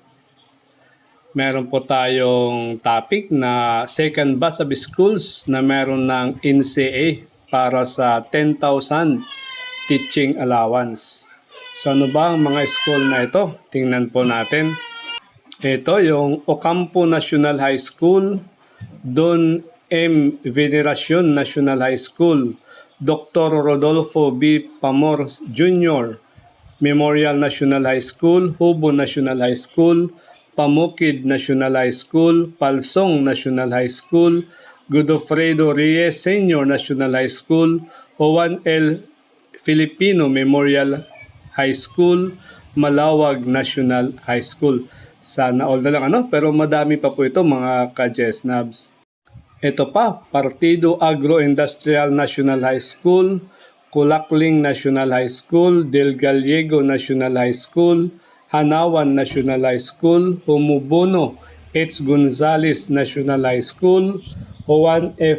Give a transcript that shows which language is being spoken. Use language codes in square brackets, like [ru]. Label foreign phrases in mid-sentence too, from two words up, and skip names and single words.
[tl] Meron po tayong topic na [en] second batch of schools [tl] na meron ng NCA para sa 10,000 [en] teaching allowance. [tl] So ano ba ang mga school na ito? Tingnan po natin. Ito yung Ocampo National High School, Don M. Veneracion National High School, Dr. Rodolfo B. Pamor Jr. Memorial National High School, Hubo National High School, Pamukid National High School, Palsong National High School, Godofredo Reyes Senior National High School, Juan L. Filipino Memorial High School, Malawag National High School. Sana all na lang pero madami pa po ito mga ka-Jesnabs. Ito pa, Partido Agro-Industrial National High School, Kulakling National High School, Del Gallego National High School, Hanawan National High School, Humubono H. Gonzales National High School, Juan F.